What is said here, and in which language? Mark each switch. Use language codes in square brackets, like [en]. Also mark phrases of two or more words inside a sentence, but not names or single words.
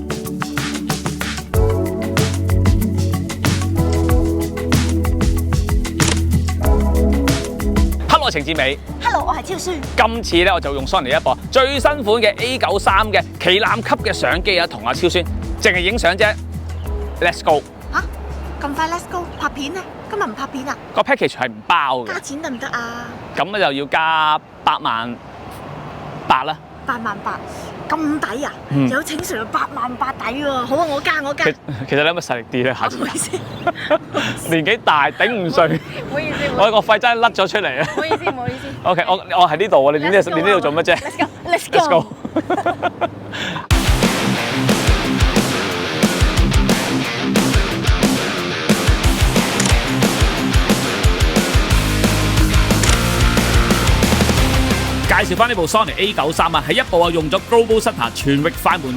[yue] Hello， 程志美。 Hello， 我係超書。今次咧我就用 Sony 一部最新款嘅 A93嘅旗艦級嘅相機啊，同阿超孫淨係影相啫。 [en] Let's go！ [yue] 嚇咁快 [en] Let's go [yue] 拍片啊？今日唔拍片啊？個 package 係唔包嘅，加錢得唔得啊咁咧就要加88000啦。？88000咁抵啊！嗯有請上88000抵喎。好啊，我加。其實你有冇實力啲咧？下次唔好意思，年紀大頂唔順，唔好意思，我個肺真係甩咗出嚟啊唔好意思，唔好意思。！OK，我喺呢度喎，你呢度做乜啫 [en] Let's go，Let's ？Let's go。 [yue] go！ 介紹翻呢部 Sony A93啊，係一部用咗 [en] Global Shutter [yue] 全域快門